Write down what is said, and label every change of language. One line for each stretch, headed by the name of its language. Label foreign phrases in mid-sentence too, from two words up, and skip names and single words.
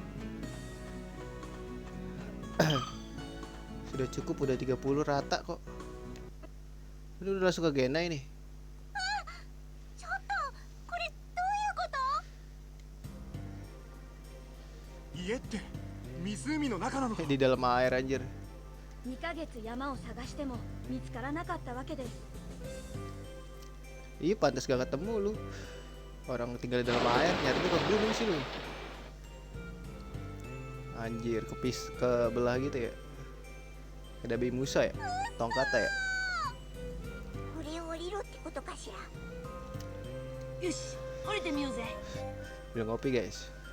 Indonesian: Sudah cukup, udah 30 rata kok. Udah langsung ke Gena ini. Di dalam air anjir.
Japanese: 2 ヶ月山を探しても見つからなかったわけです。
Indonesian: Iya pantas gak ketemu lu. Orang tinggal di dalam air, nyarinya ke gunung sih lu. Anjir, ke belah gitu ya. Ada Nabi Musa ya, tongkatnya ya. Udah ngopi guys.